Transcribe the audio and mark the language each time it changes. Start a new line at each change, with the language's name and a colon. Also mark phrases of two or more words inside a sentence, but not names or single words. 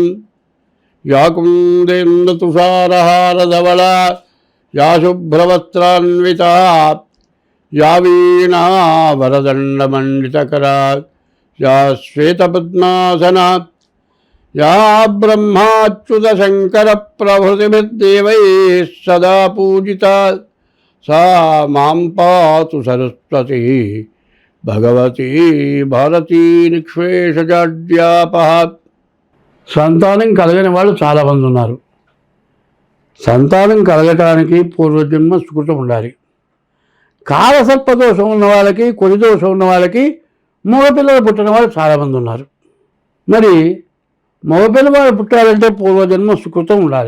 Sanskrit: या कुन्देन्दुतुषारहारधवला या शुभ्रवस्त्रान्विता या वीणा वरदण्डमण्डितकरा या श्वेतपद्मासना या ब्रह्माच्युतशङ्करप्रभृतिभिर्देवैः सदा पूजिता सा मां पातु सरस्वती भगवती भारती निःशेषजाड्यापहा।
Telugu: సంతానం కలగని వాళ్ళు చాలామంది ఉన్నారు. సంతానం కలగటానికి పూర్వజన్మ సుకృతం ఉండాలి. కాలసర్పదోషం ఉన్న వాళ్ళకి, కొడి దోషం ఉన్న వాళ్ళకి మగపిల్లలు పుట్టిన వాళ్ళు చాలామంది ఉన్నారు. మరి మగపిల్లవాడు పుట్టాలంటే పూర్వజన్మ సుకృతం ఉండాలి.